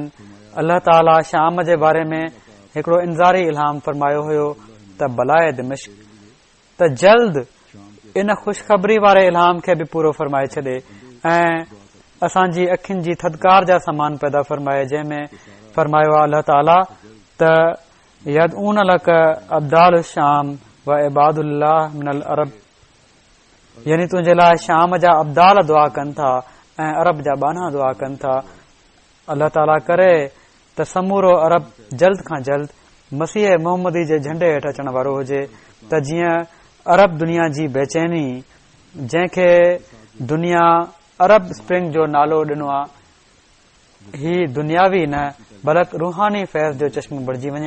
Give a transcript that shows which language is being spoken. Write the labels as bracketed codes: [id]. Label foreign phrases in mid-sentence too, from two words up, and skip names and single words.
[sd] अल्लाह ताला शाम जे बारे में हिकिड़ो इंज़ारी इल्हाम फरमायो हुयो त बलाए दिमिश्क त जल्द इन ख़ुशख़बरी वारे इल्हाम खे बि पूरो फरमाए छॾे ऐं असांजी अखियुनि जी थदकार जा सामान पैदा फरमाए जंहिंमें फरमायो आहे अल्लाह ताला त [ar] يدعون لك أبدال الشام وعباد الله من العرب, [sd] यानी तुंहिंजे लाइ शाम जा अब्दाल दुआ कनि था ऐं अरब जा बाना दुआ कनि था। अल्लाह ताला करे त समूरो अरब जल्द खां जल्द मसीह मोहम्मदी जे झंडे हेठि अचण वारो हुजे त जीअं अरब दुनिया जी बेचैनी जंहिंखे दुनिया अरब स्प्रिंग जो नालो ॾिनो आहे ही दुनियावी न बल्कि रूहानी फैज़ जो चश्मो बणिजी वञे।